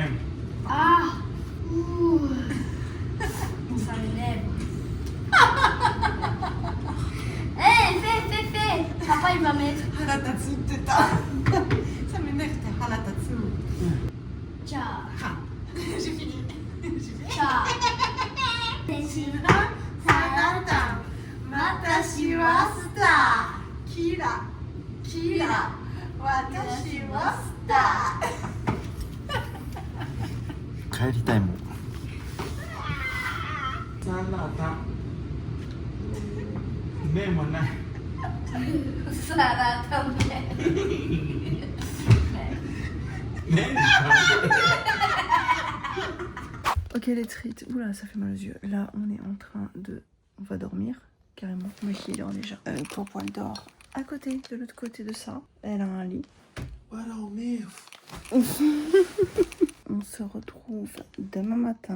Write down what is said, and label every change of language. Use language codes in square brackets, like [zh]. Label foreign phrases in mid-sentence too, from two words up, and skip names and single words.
[fr] Ah. Ouh. Ça m'énerve. Hé, fais. Papa, il va mettre. [ja] 腹立つ、てた. [fr] Ça m'énerve, t'es haratatsu. Ciao. J'ai fini. Ciao. [ja] 私は star. Kira. Kira. 私は star. 帰りたいもん。サラダ。麺もない。 [es] Sarah, también. 麺。 [fr] Ok les trites, oula ça fait mal aux yeux. Là on est en train de... On va dormir carrément. Moi qui dort déjà. Popo elle dort à côté, de l'autre côté de ça. Elle a un lit. Voilà, on est. On se retrouve demain matin.